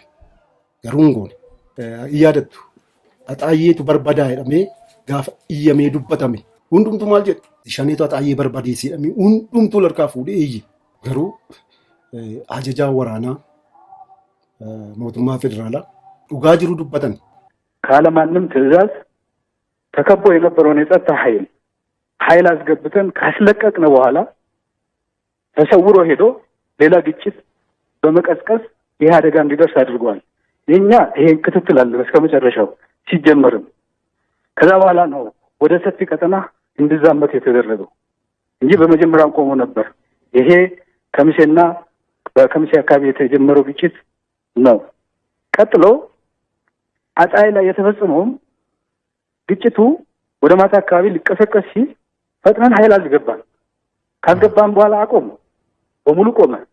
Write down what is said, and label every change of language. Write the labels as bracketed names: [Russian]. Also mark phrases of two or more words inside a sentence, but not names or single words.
[Oromo] Garuu hin goone. Hin yaadattu. Haxaayyeetu barbadaa jedhamee gaafa iyyamee dubbatame hundumtu maal jedhe? Shaneetu haxaayyee barbadeessee jedhamee hundumtuu harkaa fuudhee iyye. Garuu ajajaa waraanaa mootummaa federaalaa dhugaa jiru dubbatan. [Amharic] ካለማንም ትዕዛዝ ተከቦ የነበረውን የጸጥታ ኃይል አስገብተን ካስለቀቅን በኋላ ተሰውሮ ሄዶ ሌላ ግጭት በመቀስቀስ ይሄ አደጋ እንዲደርስ አድርጓል። የኛ ይሄን ክትትል አለ እስከ መጨረሻው ሲጀመርም ከዛ በኋላ ነው ወደ ሰፊ ቀጠና እንዲዛመት የተደረገው እንጂ በመጀመሪያው ቆሞ ነበር። ይሄ ከሚሴና በከሚሴ አካባቢ የተጀመረው ግጭት ነው። ቀጥሎ አጣይ ላይ የተፈጸመው ግጭቱ ወደ ማታ አካባቢ ሊቀሰቀስ ሲል ፈጥነን ኃይል አልገባን። ካስገባን በኋላ አቆመ፣ በሙሉ ቆመ።